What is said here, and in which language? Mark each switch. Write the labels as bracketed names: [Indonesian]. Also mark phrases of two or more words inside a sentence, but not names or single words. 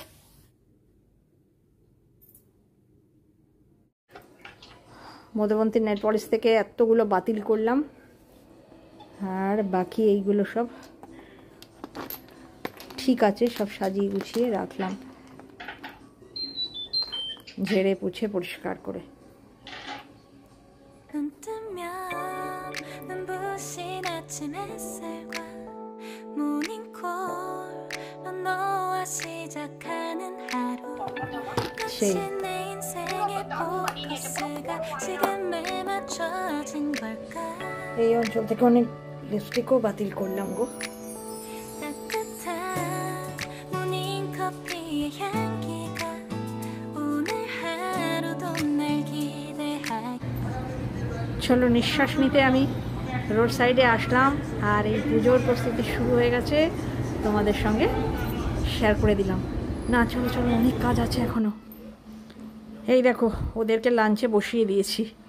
[Bangla] মধুবন্তীর [English] nail polish [Bangla] থেকে এতগুলো বাতিল করলাম, আর বাকি এইগুলো সব ঠিক আছে, সব সাজিয়ে গুছিয়ে রাখলাম ঝেড়ে পুছে পরিষ্কার করে। [Korean] 눈 뜨면 눈부신 아침 햇살과 모닝콜로 너와 시작하는 하루 마치 내 인생의 포커스가 지금에 맞춰진 걸까 [Bangla] এই অঞ্চল থেকে অনেক লিপস্টিকও বাতিল করলাম গো। [Korean] 따뜻한 모닝커피의 향기가 오늘 하루도 날 기대하게 [Bangla] চলো নিঃশ্বাস নিতে আমি [English] roadside [Bangla] আসলাম, আর এই পুজোর প্রস্তুতি শুরু হয়ে গেছে তোমাদের সঙ্গে শেয়ার করে দিলাম। না চলো চলো, অনেক কাজ আছে এখনো। এই দেখো ওদেরকে লাঞ্চে বসিয়ে দিয়েছি।